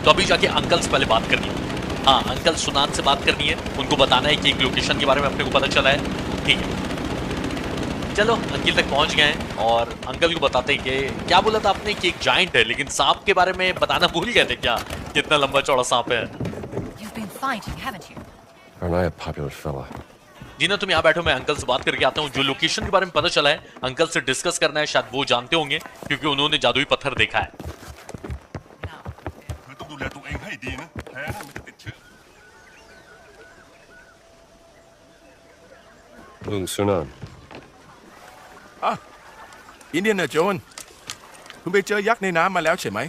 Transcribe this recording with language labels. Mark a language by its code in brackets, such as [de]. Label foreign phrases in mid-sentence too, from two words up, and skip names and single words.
[hi] तो अभी जाके अंकल से पहले बात करनी है, हाँ अंकल सुनान से बात करनी है, उनको बताना है कि एक लोकेशन के बारे में अपने को पता चला है। ठीक है, चलो अंकिल तक पहुंच गए हैं और अंकल को बताते हैं कि क्या बोला था आपने कि एक जाइंट है, लेकिन सांप के बारे में बताना भूल गए थे क्या, कितना लंबा चौड़ा सांप है। [en] You've been fighting, haven't you? Aren't I a popular fella? [hi] जीना तुम यहाँ बैठो, मैं अंकल से बात करके आता हूँ। जो लोकेशन के बारे में पता चला है अंकल से डिस्कस करना है, शायद वो जानते होंगे क्योंकि उन्होंने जादुई पत्थर देखा है। Lung Sunan. [th] อินเดียนโจนคุณไปเจอยักษ์ในน้ำมาแล้วใช่ไหม